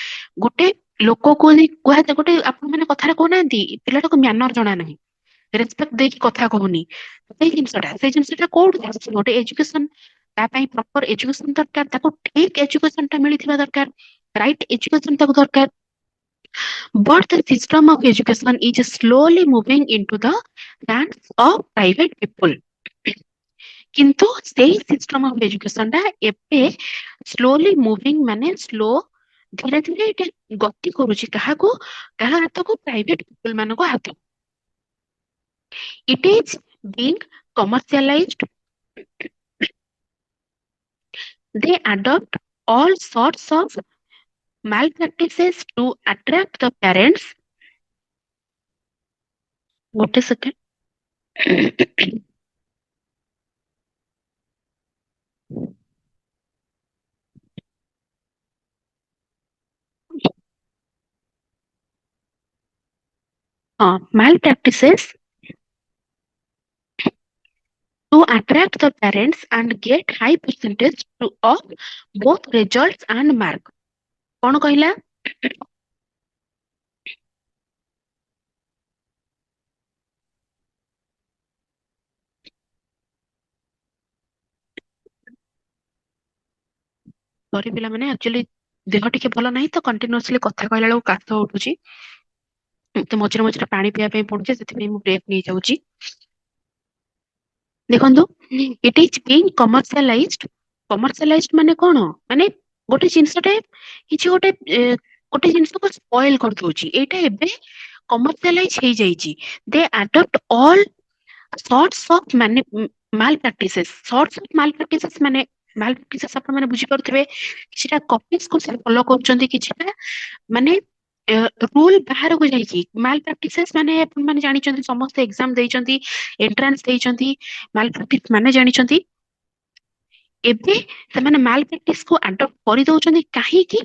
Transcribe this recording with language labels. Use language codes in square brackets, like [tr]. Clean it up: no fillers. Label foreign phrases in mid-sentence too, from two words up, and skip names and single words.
[or] ଗୋଟେ ଲୋକକୁ କୁହାଯାଏ, ଗୋଟେ ଆପଣ ମାନେ କଥାରେ କହୁନାହାନ୍ତି ପିଲାଟାକୁ ମ୍ୟାନର ଜଣା ନାହିଁ, ରେସପେକ୍ଟ ଦେଇକି କଥା କହୁନି, ସେଇ ଜିନିଷଟା କୋଉଠୁ ଆସୁଛି? ଗୋଟେ ଏଜୁକେସନ, ତା ପାଇଁ [en] proper education [or] ଦରକାର, ତାକୁ ଠିକ ଏଜୁକେସନ ଟା ମିଳିଥିବା ଦରକାର, [en] right education [or] ତାକୁ ଦରକାର। [en] But the system of education is slowly moving into the hands of private people. [or] କିନ୍ତୁ ସେଇ [en] system of education [or] ଟା ଏବେ [en] slowly moving, [or] ମାନେ ସ୍ଲୋ, ଧୀରେ ଧୀରେ ଏଇଟା ଗତି କରୁଛି କାହାକୁ? କାହା ହାତକୁ? [en] private people [or] ମାନଙ୍କ ହାତକୁ। [en] It is being commercialized. They adopt all sorts of malpractices to attract the parents. [or] ଗୋଟେ ସେକେଣ୍ଡ। ହଁ, [en] malpractices to attract the parents and get high percentage of both results and mark. [or] କଣ କହିଲା? ସରି ପିଲାମାନେ, ଆକ୍ଚୁଆଲି ଦେହ ଟିକେ ଭଲ ନାହିଁ ତ, କଣ୍ଟିନ୍ୟୁଅସଲି କଥା କହିଲା ବେଳକୁ କାଶ ଉଠୁଛି, ମତେ ମଝିରେ ମଝିରେ ପାଣି ପିଇବା ପାଇଁ ପଡୁଛି, ସେଥିପାଇଁ ମୁଁ ବ୍ରେକ୍ ନେଇଯାଉଛି। [en] ଦେଖନ୍ତୁ, it is being commercialized. [or] କମର୍ସିଆଲାଇଜଡ ମାନେ କଣ? ମାନେ ଗୋଟେ ଜିନିଷଟେ, କିଛି ଗୋଟେ ଗୋଟେ ଜିନିଷକୁ ସ୍ପଏଲ କରିଦଉଛି, ଏଇଟା ଏବେ କମର୍ସିଆଲାଇଜ ହେଇଯାଇଛି। [en] they adopt all sorts of mal practices. Sorts of mal practices [or] ମାନେ [en] mal practices [or] ଆପଣ ମାନେ ବୁଝିପାରୁଥିବେ, କିଛିଟା କପିଜ କୁ ସେ ଫଲୋ କରୁଛନ୍ତି, କିଛିଟା ମାନେ ରୁଲ ବାହାରକୁ ଯାଇକି। [en] mal practices [or] ମାନେ ଆପଣ ମାନେ ଜାଣିଛନ୍ତି, ସମସ୍ତେ ଏକ୍ସାମ ଦେଇଛନ୍ତି, ଏଣ୍ଟ୍ରାନ୍ସ ଦେଇଛନ୍ତି, [en] mal practice [or] ମାନେ ଜାଣିଛନ୍ତି। ଏବେ ସେମାନେ [en] mal practice [or] କୁ ଆଡପ୍ଟ କରିଦଉଛନ୍ତି, କାହିଁକି?